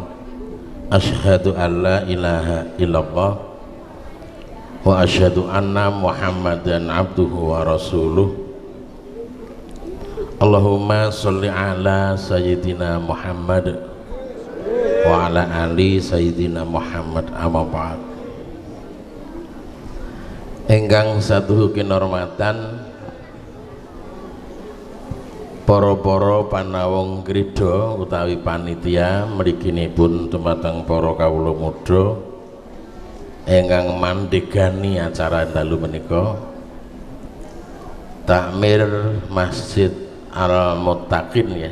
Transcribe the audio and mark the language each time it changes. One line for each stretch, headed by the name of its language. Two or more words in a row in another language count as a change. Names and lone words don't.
Arabic: أشهد أن لا إله إلا الله وأشهد أن محمدا عبده ورسوله. اللهم صل على سيدنا محمد وعلى آل سيدنا محمد أما بعد.
Javanese: Ingkang satuhu kinurmatan para-para panawong krida utawi panitia mriginipun dumateng para kawula muda ingkang mandhegani acara dalu menika, takmir Masjid Al-Muttaqin ya.